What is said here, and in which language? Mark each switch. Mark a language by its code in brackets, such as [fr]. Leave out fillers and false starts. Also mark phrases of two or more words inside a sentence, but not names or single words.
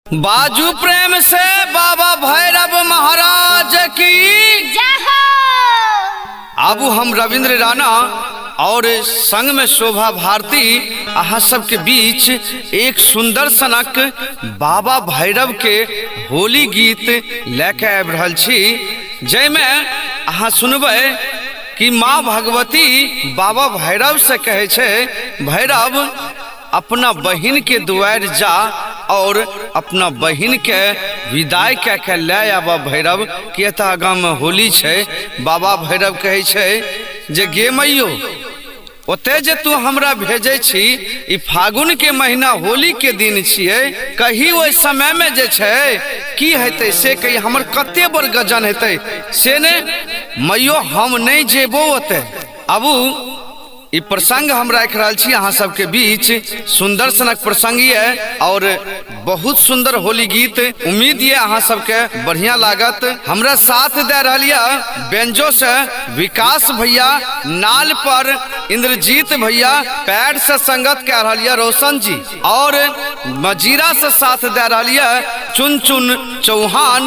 [mai] बाजू प्रेम से बाबा भैरव महाराज की जय हो। अब हम रविंद्र राणा और संग में शोभा भारती अहाँ सबके बीच एक सुंदर सनक बाबा भैरव के होली गीत लेके आबि रहल छी, जैमे अहाँ सुनबै कि माँ भगवती बाबा भैरव से कहे छे, भैरव अपना बहिन के दुआर जा और अपना बहिन के विदाई कह के ले आबा भैरव, किया आगा में होली छे। बाबा भैरव कहे छे जे गे मैयो ओते जे तू हमरा भेजे छी, ई फागुन के महीना होली के दिन छिए, कही ओइ समय में जे छे की हेतै से कही हमर कते बड़ गजन हेतै से ने मैयो हम नहीं जेबो ओते। अबू ई प्रसंग हम रख रहा छी अहाँ सबके बीच, सुंदर सनक प्रसंग ये और बहुत सुंदर होली गीत, उम्मीद ये अहाँ सबके बढ़िया लागत। हमरा साथ दे रहा बेंजो से विकास भैया, नाल पर इंद्रजीत भैया, पैड से संगत कह रहा रोशन जी, और मजीरा से साथ दे रहा चुन चुन चौहान।